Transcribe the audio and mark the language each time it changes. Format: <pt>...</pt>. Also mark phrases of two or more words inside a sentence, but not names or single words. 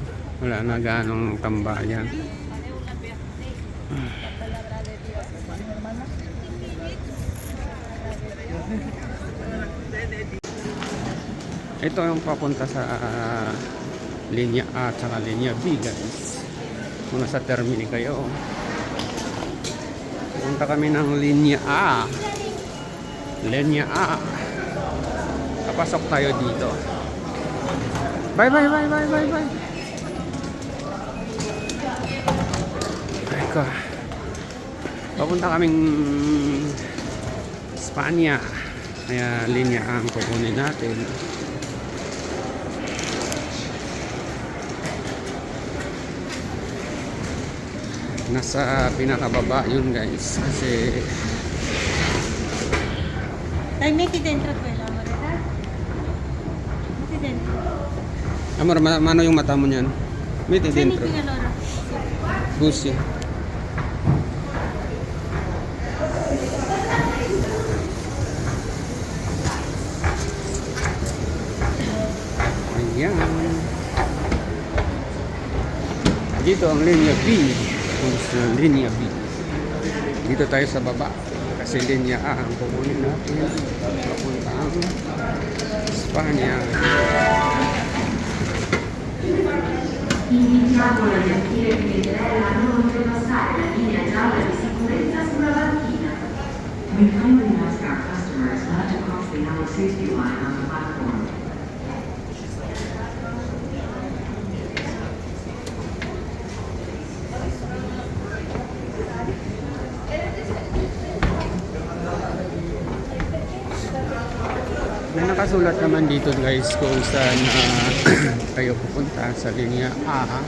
<tl>Wala na ganong tambayan. Ito yung papunta sa linya A at saka linya B guys. Kung nasa Termini kayo, punta kami ng linya A. Linya A. papasok tayo dito.</tl> <en>Bye, bye, bye, bye, bye, bye.</en> <tl>Eka. Papunta kaming Espanya. Kaya linya ang kukunin natin. Nasa pinakababa yun guys. Kasi</tl> <it>Dai, metti dentro quella, amore, dai. Metti dentro.</it> <tl>Amor, mano yung mata mo niyan?</tl> <it>Metti dentro. Metti allora.</it> <tl>Gusi. Ayan. Dito ang linya B. Sa linya B. Dito tayo sa baba. Kasi linya A ang kukunin natin. Papunta ang Espanya.</tl> <it>Iniziamo a riempire il bidello non oltrepassare la linea gialla di sicurezza sulla banchina.</it> <en>We kindly ask our customers not to cross the yellow safety line on the platform.</en> <tl>May nakasulat naman dito guys kung saan kayo pupunta sa linya A.</tl>